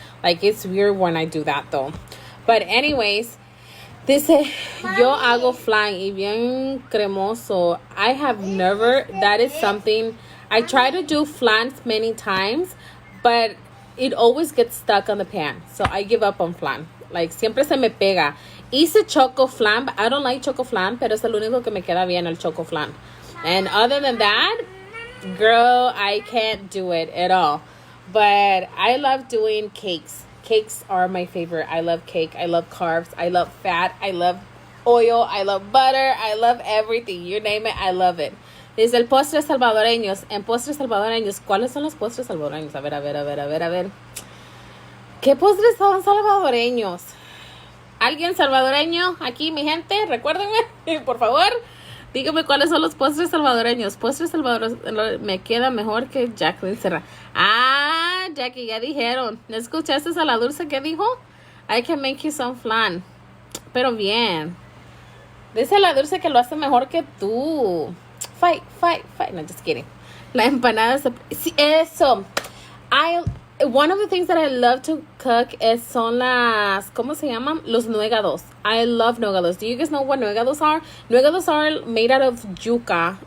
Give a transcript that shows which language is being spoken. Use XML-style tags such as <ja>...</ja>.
<en>Like, it's weird when I do that though. But anyways,</en> <es>dice, yo hago flan y bien cremoso.</es> <en>I have never, that is something, I try to do flans many times, but it always gets stuck on the pan. So I give up on flan. Like,</en> <es>siempre se me pega. Hice choco flan,</es> <en>but I don't like choco flan,</en> <es>pero es el único que me queda bien, el choco flan.</es> <en>And other than that, girl, I can't do it at all. But I love doing cakes. Cakes are my favorite. I love cake. I love carbs. I love fat. I love oil. I love butter. I love everything. You name it, I love it.</en> <es>Dice el postres salvadoreños. En postres salvadoreños, ¿cuáles son los postres salvadoreños? A ver. ¿Qué postres son salvadoreños? ¿Alguien salvadoreño aquí, mi gente? Recuérdenme, por favor. Dígame cuáles son los postres salvadoreños. Postres salvadoreños me queda mejor que Jacqueline Serra. Ah, Jackie, ya dijeron. ¿No escuchaste a la Dulce que dijo?</es> <en>I can make you some flan.</en> <es>Pero bien. Dice la Dulce que lo hace mejor que tú.</es> <en>Fight. No, just kidding.</en> <es>La empanada. Sí, eso.</es> <en>One of the things that I love to cook</en> <es>son las, ¿cómo se llaman?</es> <en>Los nuegados. I love nuegados. Do you guys know what nuegados are? Nuegados are made out of yuca.</en>